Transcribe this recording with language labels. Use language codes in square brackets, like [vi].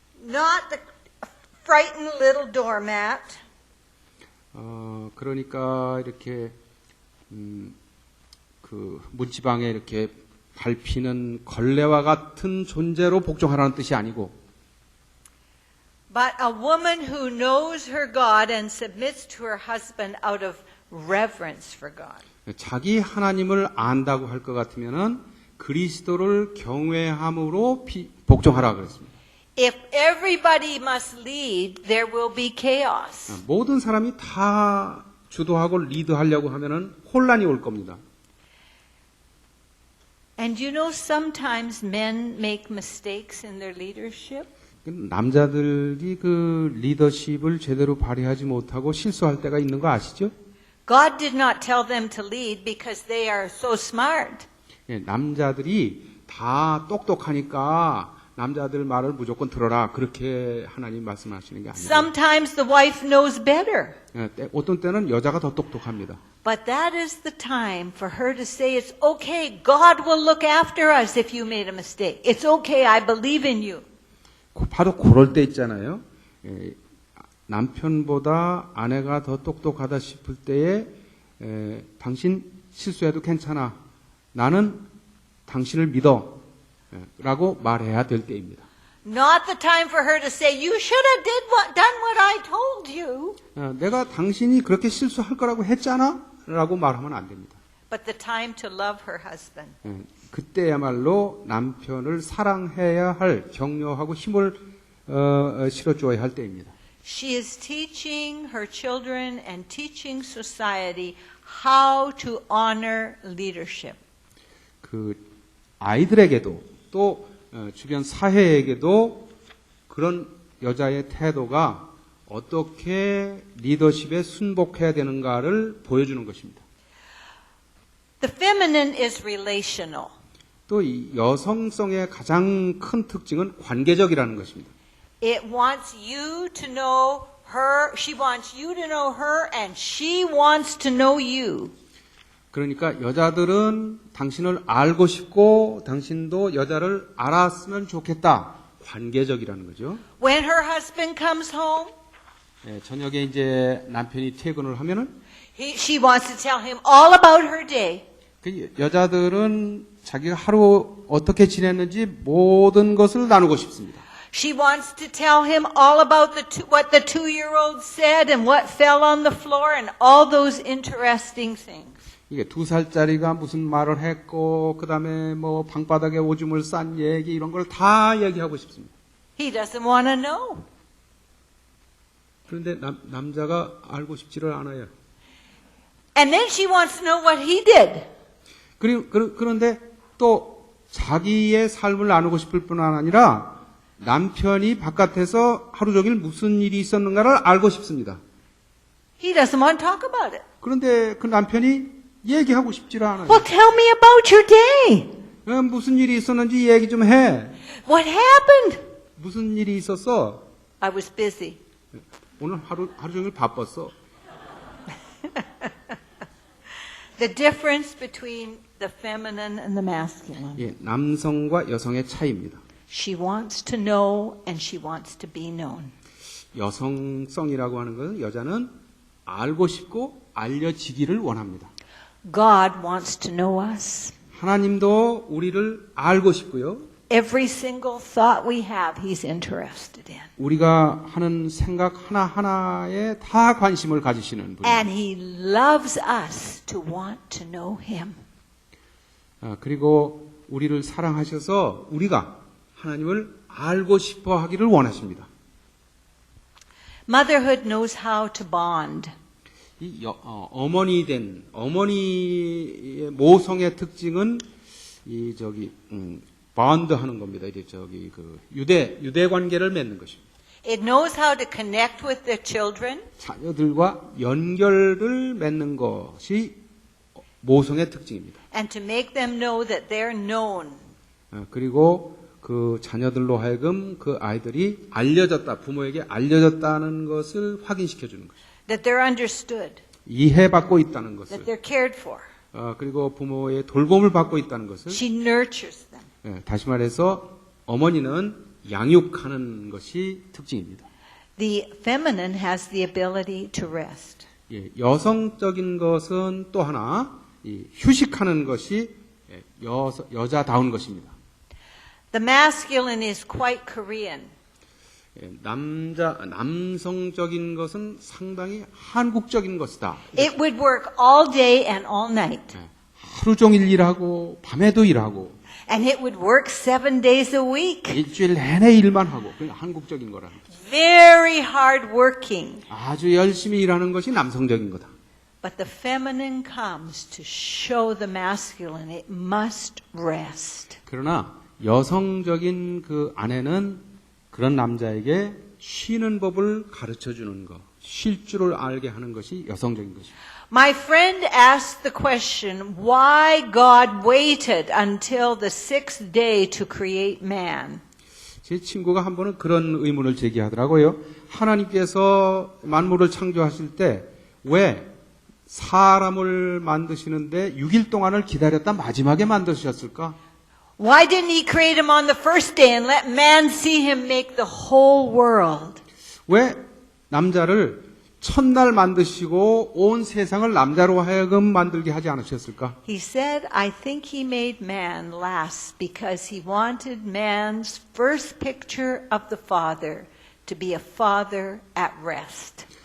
[en] Not the frightened little doormat. [ko] 그러니까 이렇게 그 문지방에 이렇게 밟히는 걸레와 같은 존재로 복종하라는 뜻이 아니고, [en] But a woman who knows her God and submits to her husband out of reverence for God. [ko] 자기 하나님을 안다고 할 것 같으면은 그리스도를 경외함으로 복종하라 그랬습니다. [en] If everybody must lead, there will be chaos. [ko] 모든 사람이 다 주도하고 리드하려고 하면은 혼란이 올 겁니다. [en] And you know, sometimes men make mistakes in their leadership. [ko] 남자들이 그 리더십을 제대로 발휘하지 못하고 실수할 때가 있는 거 아시죠? [en] God did not tell them to lead because they are so smart. [ko] 예, 남자들이 다 똑똑하니까 남자들 말을 무조건 들어라. 그렇게 하나님 말씀하시는 게 아니에요. [en] Sometimes the wife knows better. [ko] 예, 어떤 때는 여자가 더 똑똑합니다. [en] But that is the time for her to say, it's okay, God will look after us if you made a mistake. It's okay, I believe in you. [ko] 바로 그럴 때 있잖아요. 예, 남편보다 아내가 더 똑똑하다 싶을 때에 당신 실수해도 괜찮아. 나는 당신을 믿어. 라고 말해야 될 때입니다. [en] Not the time for her to say, you should have done what I told you. [ko] 내가 당신이 그렇게 실수할 거라고 했잖아. 라고 말하면 안 됩니다. [en] But the time to love her husband. [ko] 그때야말로 남편을 사랑해야 할, 격려하고 힘을 실어줘야 할 때입니다. [en] She is teaching her children and teaching society how to honor leadership. [ko] 그 아이들에게도 또 주변 사회에게도 그런 여자의 태도가 어떻게 리더십에 순복해야 되는가를 보여주는 것입니다. [en] The feminine is relational. [ko] 또 이 여성성의 가장 큰 특징은 관계적이라는 것입니다. [en] It wants you to know her, she wants you to know her, and she wants to know you. [ko] 그러니까 여자들은 당신을 알고 싶고 당신도 여자를 알았으면 좋겠다. 관계적이라는 거죠. [en] When her husband comes home, [ko] 저녁에 이제 남편이 퇴근을 하면은 [en] she wants to tell him all about her day. [ko] 그 여자들은 자기가 하루 어떻게 지냈는지 모든 것을 나누고 싶습니다. [en] She wants to tell him all about what the 2-year-old said and what fell on the floor and all those interesting things. [ko] 이게 2살짜리가 무슨 말을 했고 그다음에 뭐 방바닥에 오줌을 싼 얘기 이런 걸 다 얘기하고 싶습니다. [en] He doesn't want to know. [ko] 그런데 남자가 알고 싶지를 않아요. [en] And then she wants to know what he did. [ko] 그런데 또 자기의 삶을 나누고 싶을 뿐 아니라 남편이 바깥에서 하루 종일 무슨 일이 있었는가를 알고 싶습니다. [en] He doesn't want to talk about it. [ko] 그런데 그 남편이 얘기하고 싶지를 않아요. [en] Well, tell me about your day. [ko] 무슨 일이 있었는지 얘기 좀 해. [en] What happened? [ko] 무슨 일이 있었어? [en] I was busy. [ko] 오늘 하루 종일 바빴어. [en] The difference between the feminine and the masculine. [ko] 예, 남성과 여성의 차이입니다. [en] She wants to know and she wants to be known. [ko] 여성성이라고 하는 것은 여자는 알고 싶고 알려지기를 원합니다. [en] God wants to know us. [ko] 하나님도 우리를 알고 싶고요. [en] Every single thought we have, He's interested in. [ko] 우리가 하는 생각 하나하나에 다 관심을 가지시는 분입니다. [en] And He loves us to want to know Him. [ko] 그리고 우리를 사랑하셔서 우리가 하나님을 알고 싶어 하기를 원하십니다. [en] Motherhood knows how to bond. [ko] 이 어머니의 모성의 특징은 이 bond 하는 겁니다. 이제 유대 관계를 맺는 것입니다. [en] It knows how to connect with the children. [ko] 자녀들과 연결을 맺는 것이 모성의 특징입니다. [en] And to make them know that they're known. [ko] 그리고 그 자녀들로 하여금 그 아이들이 알려졌다, 부모에게 알려졌다는 것을 확인시켜 주는 것입니다. [en] That they're understood. [ko] 이해받고 있다는 것을. [en] That they're cared for. [ko] 그리고 부모의 돌봄을 받고 있다는 것을. [en] She nurtures them. [ko] 다시 말해서 어머니는 양육하는 것이 특징입니다. [en] The feminine has the ability to rest. [ko] 여성적인 것은 또 하나 휴식하는 것이 여자다운 것입니다. [en] The masculine is quite Korean. [ko] 남성적인 것은 상당히 한국적인 것이다. [en] It would work all day and all night. [ko] 하루 종일 일하고 밤에도 일하고. [en] And it would work 7 days a week. [ko] 일주일 내내 일만 하고. 그게 한국적인 거라는 거죠. [en] Very hard working. [ko] 아주 열심히 일하는 것이 남성적인 거다. [en] But the feminine comes to show the masculine it must rest. [ko] 그러나 여성적인 그 아내는 그런 남자에게 쉬는 법을 가르쳐 주는 것, 쉴 줄을 알게 하는 것이 여성적인 것입니다. [en] My friend asked the question why God waited until the sixth day to create man. [ko] 제 친구가 한 번은 그런 의문을 제기하더라고요. 하나님께서 만물을 창조하실 때 왜 사람을 만드시는데 6일 동안을 기다렸다 마지막에 만드셨을까? [en] Why didn't he create him on the first day and let man see him make the whole world? [ko] 왜 남자를 첫날 만드시고 온 세상을 남자로 하여금 만들게 하지 않으셨을까? [en] He said, I think he made man last because he wanted man's first picture of the Father to be a father at rest.